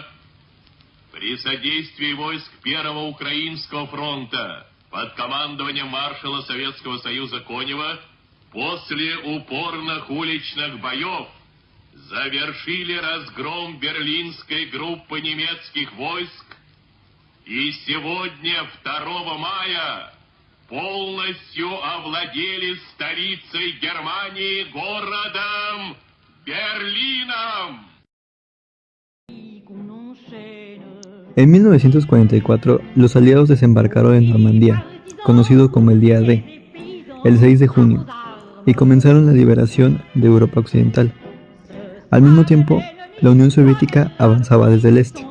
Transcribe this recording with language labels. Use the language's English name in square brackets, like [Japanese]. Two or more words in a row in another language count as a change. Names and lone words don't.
[Russian] при содействии войск Первого Украинского фронта под командованием маршала Советского Союза Конева после упорных уличных боев завершили разгром берлинской группы немецких войск и сегодня, 2 мая, полностью овладели столицей Германии, городом Берлином. [Spanish] En 1944, los aliados desembarcaron en Normandía, conocido como el Día D, el 6 de junio, y comenzaron la liberación de Europa Occidental. Al mismo tiempo, la Unión Soviética avanzaba desde el este.